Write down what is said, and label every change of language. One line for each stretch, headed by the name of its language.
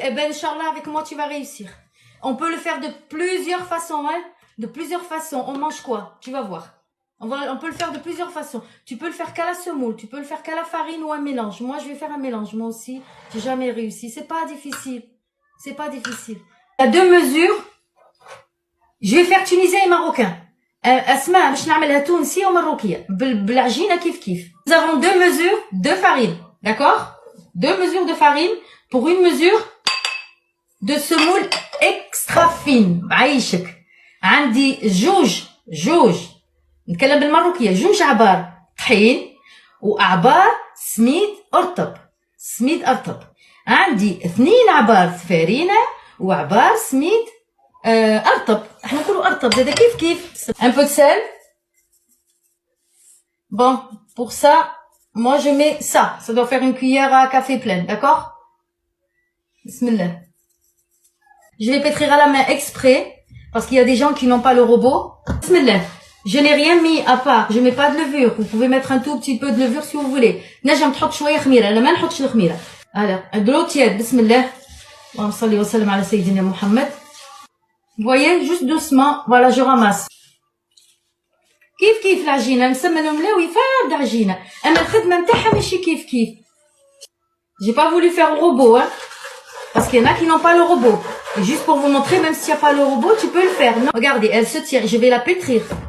French: Eh ben Inch'Allah avec moi tu vas réussir. On peut le faire de plusieurs façons hein. De plusieurs façons. On mange quoi? Tu vas voir. On peut le faire de plusieurs façons. Tu peux le faire qu'à la semoule, tu peux le faire qu'à la farine ou un mélange. Moi, je vais faire un mélange. Moi aussi, j'ai jamais réussi. C'est pas difficile. C'est pas difficile. Il y a deux mesures. Je vais faire tunisien et marocain.
Arabic: Asma, باش نعملها تونسي ومروكية بالعجينة كيف كيف.
French: Nous avons deux mesures de farine. D'accord? Deux mesures de farine pour une mesure de semoule extra fine.
Arabic: بعيشك. عندي جوج نتكلم بالمروكية جوج عبار طحين وأعبار سميد أرطب عندي 2 عبار فرينة وعبار سميد أرطب احنا نقولوا أرطب زادا كيف
French: un peu de sel. Bon, pour ça moi je mets ça doit faire une cuillère à café pleine, d'accord? Bismillah. Je vais pétrir à la main exprès parce qu'il y a des gens qui n'ont pas le robot. Bismillah. Je n'ai rien mis à part, je mets pas de levure. Vous pouvez mettre un tout petit peu de levure si vous voulez.
Arabic: نجم تحط شوية خميرة، أنا ما نحطش الخميرة.
French: Alors, de l'eau tiède, bismillah.
Arabic: اللهم صل وسلم على سيدنا محمد.
French: Vous voyez, juste doucement, voilà, je ramasse.
Arabic: كيف العجينة نسمنو ملاوي فرد عجينة، أما الخدمة نتاعها ماشي كيف.
French: J'ai pas voulu faire le robot, hein. Parce qu'il y en a qui n'ont pas le robot. Et juste pour vous montrer, même s'il n'y a pas le robot, tu peux le faire. Non, regardez, elle se tire. Je vais la pétrir.